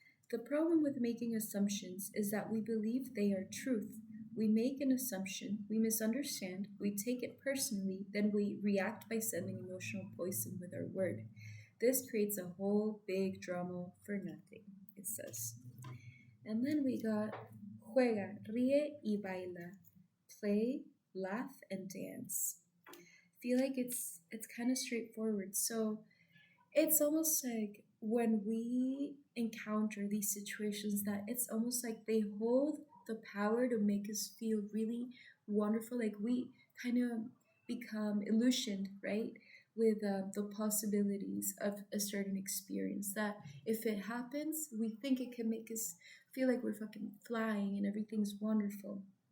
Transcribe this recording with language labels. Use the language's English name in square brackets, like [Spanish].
[English] The problem with making assumptions is that we believe they are truth. We make an assumption, we misunderstand, we take it personally, then we react by sending emotional poison with our word. This creates a whole big drama for nothing, it says. And then we got [Spanish] juega, ríe y baila. [English] Play, laugh, and dance. Feel like it's kind of straightforward. So it's almost like when we encounter these situations that it's almost like they hold the power to make us feel really wonderful, like we kind of become illusioned, right, with the possibilities of a certain experience, that if it happens we think it can make us feel like we're fucking flying and everything's wonderful.